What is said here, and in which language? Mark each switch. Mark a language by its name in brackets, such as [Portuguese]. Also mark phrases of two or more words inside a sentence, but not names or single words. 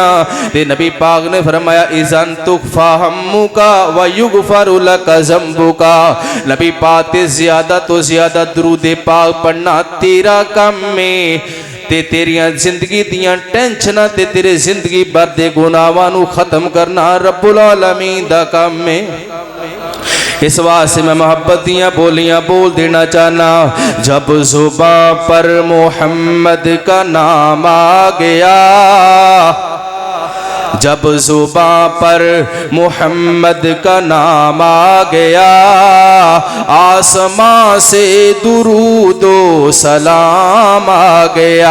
[Punjabi] تے نبی پاک نے فرمایا [Arabic] إذن تكفى همك ويغفر لك ذنبك. [Punjabi] نبی پاک تے زیادہ تو زیادہ درود پاک پڑھنا تیرا کم میں تے تیریاں زندگی دیاں ٹینشناں تے تیرے زندگی بھر دے گناہاں نوں ختم کرنا [Arabic] رب العالمين [Punjabi] دا کم ہے. اس واسطے میں محبت دیاں بولیاں بول دینا چاہنا. [Urdu] جب زباں پر محمد کا نام آ گیا، جب زباں پر محمد کا نام آ گیا، آسماں سے درود و سلام آ گیا.